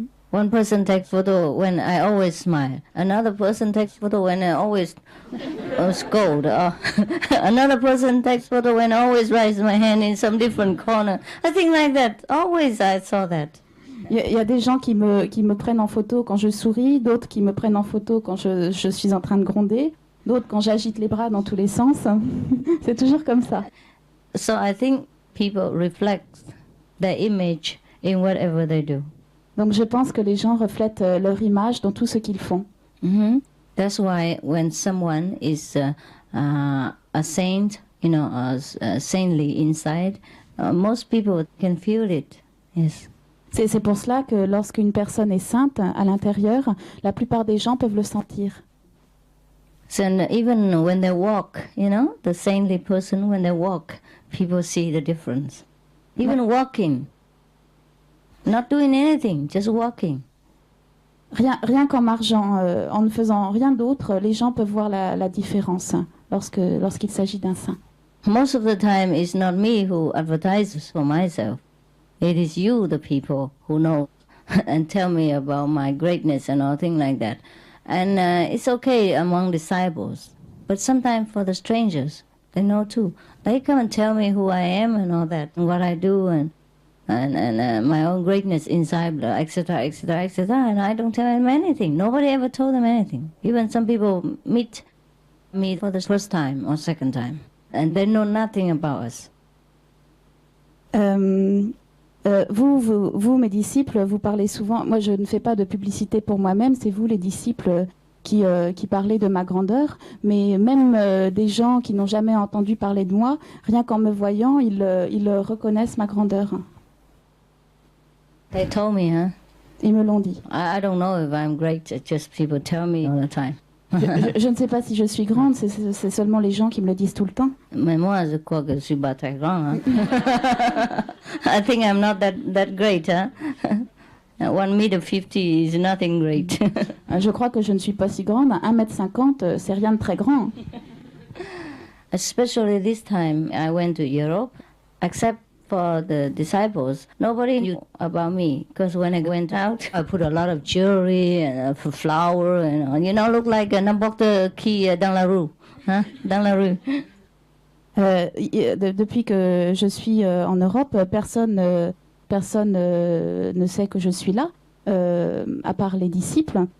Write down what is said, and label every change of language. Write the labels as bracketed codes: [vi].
[en] One person takes photo when I always smile. Another person takes photo when I always scold. Another person takes photo when I always raise my hand in some different corner. I think like that. Always I saw that. [fr] Il y a des gens qui me prennent en photo quand je souris, d'autres qui me prennent en photo quand je suis en train de gronder, d'autres quand j'agite les bras dans tous les sens. C'est toujours comme ça. [en] So I think people reflect their image in whatever they do. [fr] Donc je pense que les gens reflètent leur image dans tout ce qu'ils font. [en] That's why when someone is a saint, you know, saintly inside, most people can feel it. Yes. [fr] C'est pour cela que lorsqu'une personne est sainte à l'intérieur, la plupart des gens peuvent le sentir. [en] So even when they walk, you know, the saintly person, when they walk, people see the difference. Even walking, not doing anything, just walking. [fr] Rien qu'en marchant, en ne faisant rien d'autre, les gens peuvent voir la différence lorsqu'il s'agit d'un saint. [en] Most of the time, it's not me who advertises for myself. It is you, the people, who know and tell me about my greatness and all things like that. And it's okay among disciples. But sometimes for the strangers, they know too. They come and tell me who I am and all that, and what I do, and my own greatness inside, etc., etc., etc. And I don't tell them anything. Nobody ever told them anything. Even some people meet me for the first time or second time, and they know nothing about us. [fr] Vous, mes disciples, vous parlez souvent. Moi, je ne fais pas de publicité pour moi-même. C'est vous, les disciples, qui parlez de ma grandeur. Mais même des gens qui n'ont jamais entendu parler de moi, rien qu'en me voyant, ils reconnaissent ma grandeur. [en] They told me, [fr] Ils me l'ont dit. [en] I don't know if I'm great, it's just people tell me all the time. [fr] Je ne sais pas si je suis grande, c'est seulement les gens qui me le disent tout le temps. Mais moi, je crois que je suis pas très grande. Hein? [en] I think I'm not that great. Hein? 1,50 m is nothing great. [fr] Je crois que je ne suis pas si grande. 1,50 m, c'est rien de très grand. [en] Especially this time, I went to Europe, except for the disciples. Nobody knew about me, because when I went out, I put a lot of jewelry and flower, and look like [fr] n'importe qui dans la rue. Hein? Dans la rue. Depuis que je suis en Europe, personne ne sait que je suis là, à part les disciples.